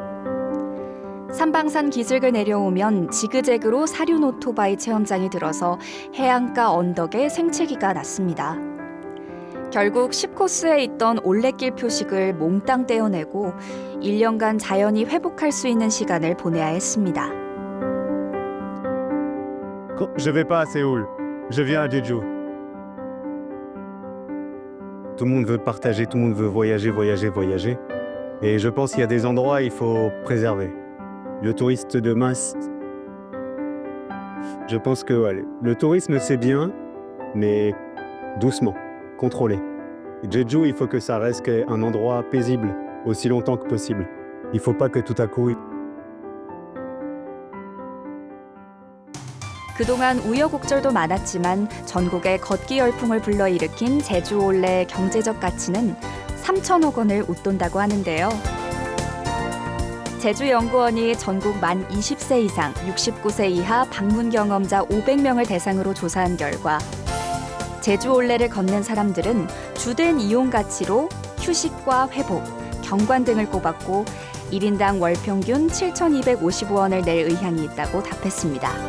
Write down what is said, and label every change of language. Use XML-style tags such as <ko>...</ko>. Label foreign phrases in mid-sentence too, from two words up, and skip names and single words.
<ko>삼방산 기슭을 내려오면 지그재그로 사륜 오토바이 체험장이 들어서 해안가 언덕에 생채기가 났습니다. 결국 10코스에 있던 올레길 표식을 몽땅 떼어내고 1년간 자연이 회복할 수 있는 시간을 보내야 했습니다.</ko> <fr>Je vais pas à Séoul, je viens à Jeju. Tout le monde veut partager, tout le monde veut voyager. Et je pense qu'il y a des endroits il faut préserver. Le touriste de masse, je pense que le tourisme c'est bien, mais doucement, contrôlé. Jeju, il faut que ça reste un endroit paisible aussi longtemps que possible. Il faut pas que tout à coup</fr> <ko>그동안 우여곡절도 많았지만 전국에 걷기 열풍을 불러일으킨 제주 올레의 경제적 가치는 3천억 원을 웃돈다고 하는데요. 제주연구원이 전국 만 20세 이상 69세 이하 방문 경험자 500명을 대상으로 조사한 결과 제주 올레를 걷는 사람들은 주된 이용 가치로 휴식과 회복, 경관 등을 꼽았고 1인당 월 평균 7,255원을 낼 의향이 있다고 답했습니다.</ko>